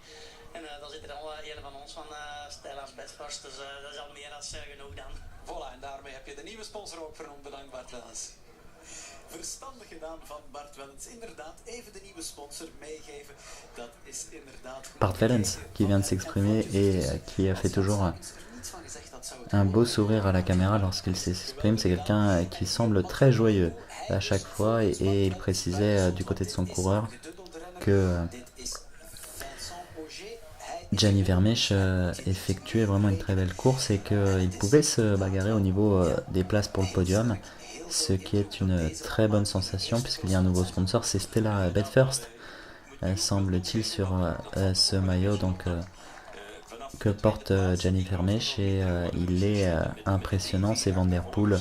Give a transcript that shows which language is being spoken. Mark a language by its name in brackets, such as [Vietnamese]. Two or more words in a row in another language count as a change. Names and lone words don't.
[Dutch] En dan zit er al een van ons van Stijlaars Bedfirst. Dus dat is al meer dan genoeg dan. Voilà, en daarmee heb je de nieuwe sponsor ook vernoemd. Bedankt Bart Wellens. Verstandig gedaan van Bart Wellens. Inderdaad, even de nieuwe sponsor meegeven. Dat is inderdaad goed. [French] Bart Wellens qui vient de s'exprimer et qui a fait toujours un beau sourire à la caméra lorsqu'il s'exprime. C'est quelqu'un qui semble très joyeux à chaque fois et il précisait du côté de son coureur que Gianni Vermeersch effectuait vraiment une très belle course et qu'il pouvait se bagarrer au niveau des places pour le podium, ce qui est une très bonne sensation puisqu'il y a un nouveau sponsor, c'est Stella Bedfirst, semble-t-il, sur ce maillot donc, que porte Gianni Vermeersch et il est impressionnant, c'est Van Der Poel.